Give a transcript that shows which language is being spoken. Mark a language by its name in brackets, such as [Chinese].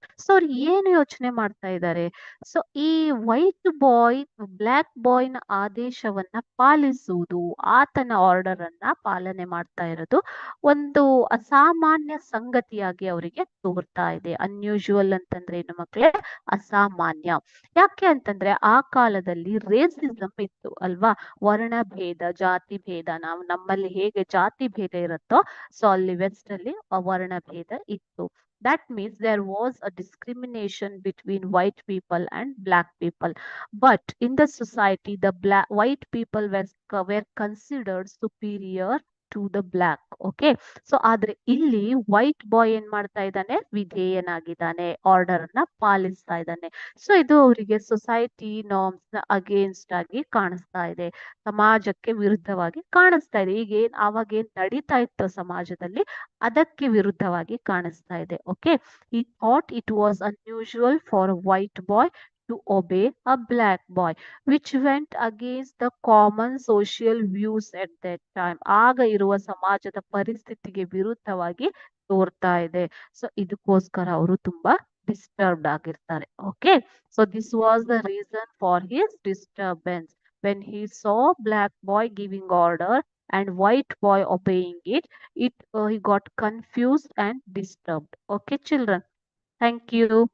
[Kannada] So ಅವ್ರು ಏನು ಯೋಚನೆ ಮಾಡ್ತಾ ಇದ್ದಾರೆ? ಸೊ ಈ ವೈಟ್ ಬಾಯ್ ಬ್ಲ್ಯಾಕ್ ಬಾಯ್ನ ಆದೇಶವನ್ನ ಪಾಲಿಸುವುದು, ಆತನ ಆರ್ಡರ್ ಅನ್ನ ಪಾಲನೆ ಮಾಡ್ತಾ ಇರೋದು ಒಂದು ಅಸಾಮಾನ್ಯ ಸಂಗತಿಯಾಗಿ ಅವರಿಗೆ ತೋರ್ತಾ ಇದೆ. ಅನ್ಯೂಶುವಲ್ ಅಂತಂದ್ರೆ ಏನು ಮಕ್ಕಳೇ? ಅಸಾಮಾನ್ಯ. ಯಾಕೆ ಅಂತಂದ್ರೆ ಆ ಕಾಲದಲ್ಲಿ ರೇಸಿಸಂ ಇತ್ತು ಅಲ್ವಾ? ವರ್ಣಭೇದ, ಜಾತಿ ಭೇದ. ನಾವು ನಮ್ಮಲ್ಲಿ ಹೇಗೆ ಜಾತಿ ಭೇದ ಇರುತ್ತೋ, ಸೊ ಅಲ್ಲಿ ವೆಸ್ಟ್ ಅಲ್ಲಿ ವರ್ಣಭೇದ ಇತ್ತು. [English] That means there was a discrimination between white people and black people. But in the society, the white people were considered superior to the black. Okay. [Kannada] So ಆದ್ರೆ ಇಲ್ಲಿ ವೈಟ್ ಬಾಯ್ ಏನ್ ಮಾಡ್ತಾ ಇದ್ದಾನೆ? ವಿಧೇಯನಾಗಿದ್ದಾನೆ, order ನ ಪಾಲಿಸ್ತಾ ಇದ್ದಾನೆ. So ಇದು ಅವರಿಗೆ society norms ನ ಅಗೇನ್ಸ್ಟ್ ಆಗಿ ಕಾಣಿಸ್ತಾ ಇದೆ, ಸಮಾಜಕ್ಕೆ ವಿರುದ್ಧವಾಗಿ ಕಾಣಿಸ್ತಾ ಇದೆ. ಈಗ ಆವಾಗ ಏನ್ ನಡೀತಾ ಇತ್ತು ಸಮಾಜದಲ್ಲಿ, ಅದಕ್ಕೆ ವಿರುದ್ಧವಾಗಿ ಕಾಣಿಸ್ತಾ ಇದೆ. [English] Okay, ಈ thought it was unusual for a white boy to obey a black boy, which went against the common social views at that time. [Kannada] ಆಗ ಇರುವ ಸಮಾಜದ ಪರಿಸ್ಥಿತಿಗೆ ವಿರುದ್ಧವಾಗಿ ತೋರ್ತಾ ಇದೆ. ಸೊ ಇದಕ್ಕೋಸ್ಕರ ಅವರು ತುಂಬಾ disturbed ಆಗಿರ್ತಾರೆ. [English] Okay, so this was the reason for his disturbance. When he saw black boy giving order and white boy obeying it, he got confused and disturbed. Okay children, thank you.